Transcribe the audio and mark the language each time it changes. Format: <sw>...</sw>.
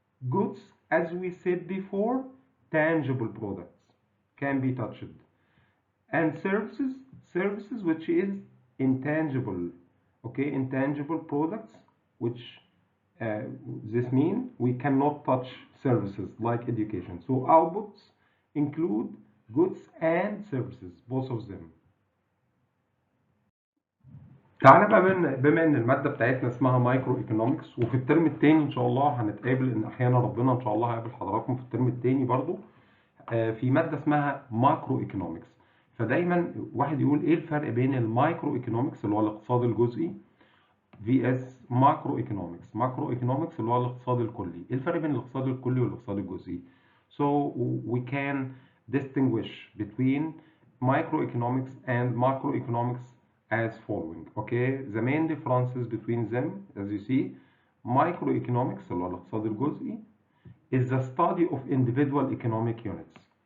<en>Goods, as we said before, tangible products can be touched, and services which is intangible, okay, intangible products, which uh, this means we cannot touch services like education. So outputs include goods and services, both of them.</en> <ar>تعالى بقى بما ان الماده بتاعتنا اسمها مايكرو ايكونومكس، وفي الترم الثاني ان شاء الله هنتقابل، ان احيانا ربنا ان شاء الله هيقابل حضراتكم في الترم الثاني برضو في ماده اسمها ماكرو ايكونومكس. فدايما واحد يقول ايه الفرق بين المايكرو ايكونومكس اللي هو الاقتصاد الجزئي في اس ماكرو ايكونومكس. ماكرو ايكونومكس اللي هو الاقتصاد الكلي. ايه الفرق بين الاقتصاد الكلي والاقتصاد الجزئي؟</ar> <en>So we can distinguish between microeconomics and macroeconomics as following. Okay, the main differences between them, as you see, microeconomics</en> <ar>اللي هو الاقتصاد الجزئي</ar> <en>is the study of individual economic units.</en>